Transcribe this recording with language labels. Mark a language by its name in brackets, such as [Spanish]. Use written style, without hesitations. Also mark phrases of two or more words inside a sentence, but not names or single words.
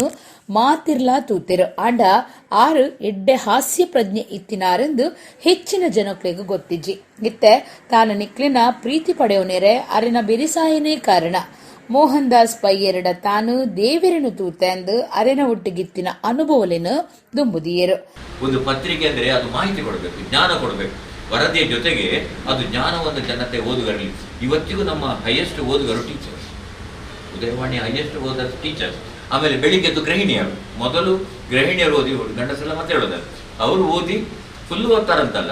[Tulu] ಮಾತಿರ್ಲಾ ತೂತಿರು ಆಂಡ ಆರು ಎಡ್ಡೆ ಹಾಸ್ಯ ಪ್ರಜ್ಞೆ ಇತ್ತಿನಾರೆಂದು ಹೆಚ್ಚಿನ ಜನಕ್ಲೆಗೂ ಗೊತ್ತಿಜ್ಜಿ ಇತ್ತೆ ತಾನು ನಿಕ್ಲಿನ ಪ್ರೀತಿ ಪಡೆಯೋನೆರೆ ಅರೆನ ಬಿರಿಸಾಯನೇ ಕಾರಣ ಮೋಹನ್ ದಾಸ್ ಪೈ ಎರಡ ತಾನು ದೇವರನ್ನು ತೂತೆಂದು ಅರೆನ ಒಟ್ಟಿಗಿತ್ತಿನ ಅನುಭವಲೇನು ದುಂಬುದಿಯರು. [Kannada] ಒಂದು ಪತ್ರಿಕೆ ಅಂದರೆ ಅದು ಮಾಹಿತಿ ಕೊಡಬೇಕು, ಜ್ಞಾನ ಕೊಡಬೇಕು. ವರದಿಯ ಜೊತೆಗೆ ಅದು ಜ್ಞಾನವನ್ನು ಜನತೆ ಓದುಗರಲ್ಲಿ. ಇವತ್ತಿಗೂ ನಮ್ಮ ಹೈಯೆಸ್ಟ್ ಓದುಗರು ಟೀಚರ್ಸ್, ಉದಯವಾಣಿ ಹೈಯೆಸ್ಟ್ ಓದ ಟೀಚರ್ಸ್. ಆಮೇಲೆ ಬೆಳಿಗ್ಗೆದ್ದು ಗೃಹಿಣಿಯರು, ಮೊದಲು ಗೃಹಿಣಿಯರು ಓದಿ ಗಂಡಸೆಲ್ಲ ಮತ್ತೆ ಹೇಳೋದಲ್ಲ, ಅವರು ಓದಿ ಫುಲ್ಲು ಓದ್ತಾರಂತಲ್ಲ.